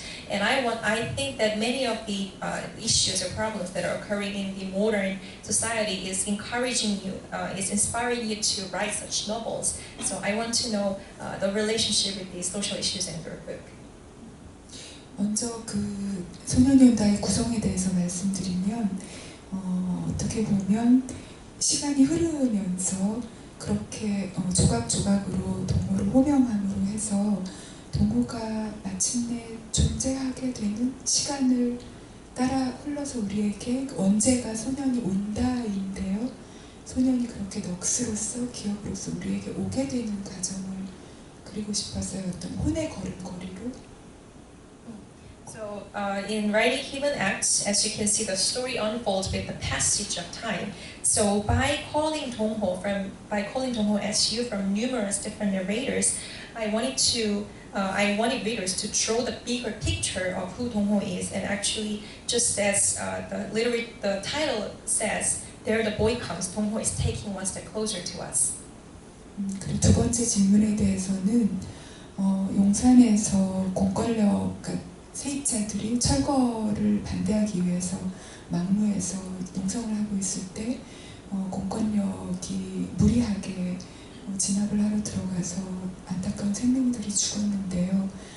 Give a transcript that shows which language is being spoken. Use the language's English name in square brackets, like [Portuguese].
[English] And I think that many of the issues or problems that are occurring in the modern society is encouraging you, is inspiring you to write such novels. So I want to know the relationship with these social issues in your book. [Korean] 먼저 그 소년이 온다의 구성에 대해서 말씀드리면 어떻게 보면 시간이 흐르면서 그렇게 조각조각으로 동호를 호명함으로 해서 동호가 마침내 존재하게 되는 시간을 따라 흘러서 우리에게 언제가 소년이 온다인데요. 소년이 그렇게 넋으로서 기억으로서 우리에게 오게 되는 과정을 그리고 싶었어요. 어떤 혼의 걸음걸이로. [English] So in writing Human Acts, as you can see, the story unfolds with the passage of time. So by calling Dong-ho as you from numerous different narrators, I wanted readers to draw the bigger picture of who Dong-ho is, and actually, just as the title says, there the boy comes. Dong-ho is taking one step closer to us. [Korean] 그리고 두 번째 질문에 대해서는 용산에서 공권력 세입자들이 철거를 반대하기 위해서 막무에서 농성을 하고 있을 때 공권력이 무리하게 진압을 하러 들어가서 안타까운 생명들이 죽었는데요.